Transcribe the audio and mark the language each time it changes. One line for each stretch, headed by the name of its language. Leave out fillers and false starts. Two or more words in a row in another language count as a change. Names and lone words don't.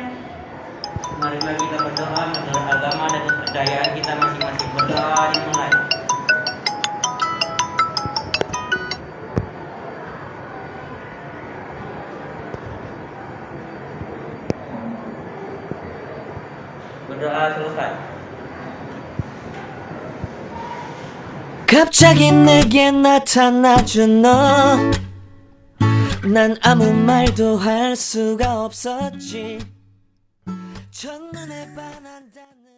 Indonesian: Marilah kita berdoa menurut agama dan kepercayaan kita masing-masing. Berdoa dimulai. Berdoa selesai.
Korean: 갑자기 내게 나타나준 너, 난 아무 말도 할 수가 없었지. 첫눈에 반한다.